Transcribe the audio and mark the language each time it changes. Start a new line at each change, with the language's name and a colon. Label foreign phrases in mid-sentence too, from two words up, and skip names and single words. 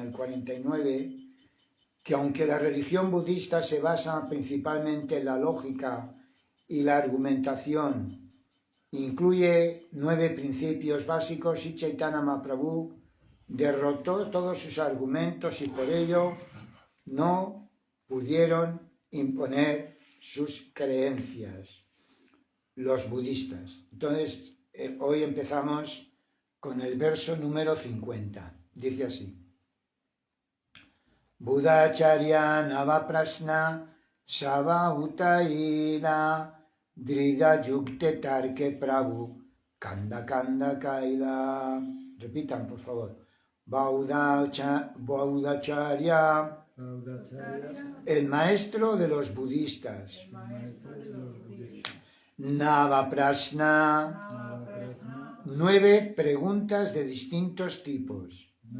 Spanish: el 49, que aunque la religión budista se basa principalmente en la lógica y la argumentación, incluye 9 principios básicos, y Chaitanya Mahaprabhu derrotó todos sus argumentos y por ello no pudieron imponer sus creencias, los budistas. Entonces, hoy empezamos con el verso número 50. Dice así:
Bangla: বুদ্ধাচার্য নবপ্রশ্ন সব উঠাইর দৃঢ় যুক্তে তর্কে প্রভু খণ্ড খণ্ড কৈল.
Spanish: Repitan, por favor. Buddhacharya, el maestro de los budistas. Navaprasna, 9 preguntas de distintos tipos.